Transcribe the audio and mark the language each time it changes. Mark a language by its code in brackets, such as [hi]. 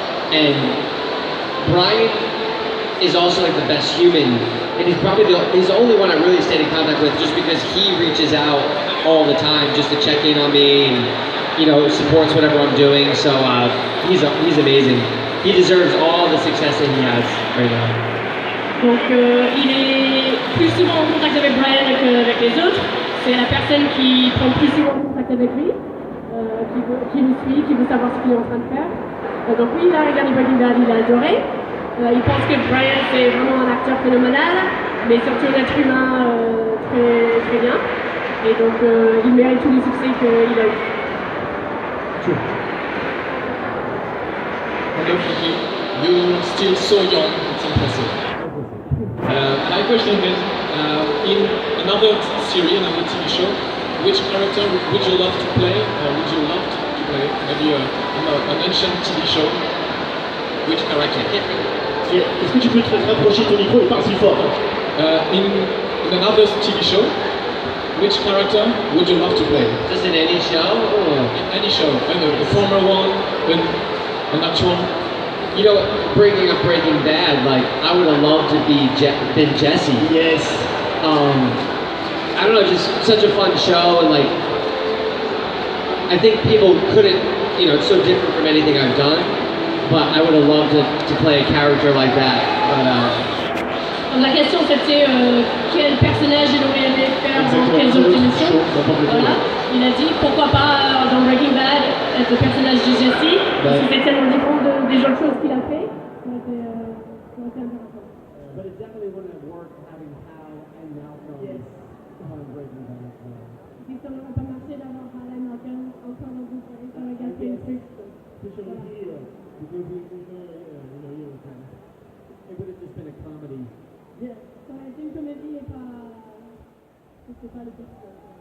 [en] And Brian is also like the best human. And he's probably he's the only one I really stayed in contact with just because he reaches out all the time just to check in on me and, you know, supports whatever I'm doing. So he's amazing. He deserves all the success that he has right now. [fr] Donc il est plus souvent en contact avec Brian qu'avec les autres. C'est la personne qui prend plus souvent contact avec lui, qui le suit, qui veut savoir ce qu'il est en train de faire. Donc oui, il a regardé Breaking Bad, il a adoré. Il pense que Brian c'est vraiment un acteur phénoménal, mais surtout un être humain très, très bien. Et donc il mérite tous les succès qu'il a eu. [en] Hello, Frankie. You're still so young, it's impressive. My question is, in another series, another TV show, which character would you love to play, or would you love to play? Maybe an ancient TV show, which character? [fr] Est-ce que tu peux te rapprocher de ton micro et parle plus fort? [en] In another TV show, which character would you love to play? Just in any show? Or? In any show, a former one, an actual. You know, bringing up Breaking Bad, like, I would have loved to been Jesse. Yes. I don't know, just such a fun show, and like, I think people couldn't, you know, it's so different from anything I've done, but I would have loved to play a character like that. But, [fr] La question c'était quel personnage il aurait aimé faire dans quelles autres émissions. Voilà. Il a dit pourquoi pas dans Breaking Bad être le personnage de Jesse, parce que c'est tellement différent des autres choses qu'il a fait. Ça aurait été intéressant. [en] But it definitely wouldn't have worked having Hal and Malcolm on Breaking Bad. [fr] Si ça n'aurait pas marché d'avoir Hal et Malcolm encore dans une série, ça aurait gâché le truc. [en] Especially here, because there's no, it would have just been a comedy. [fr] Ça aurait été une comédie et pas. C'était pas le personnage.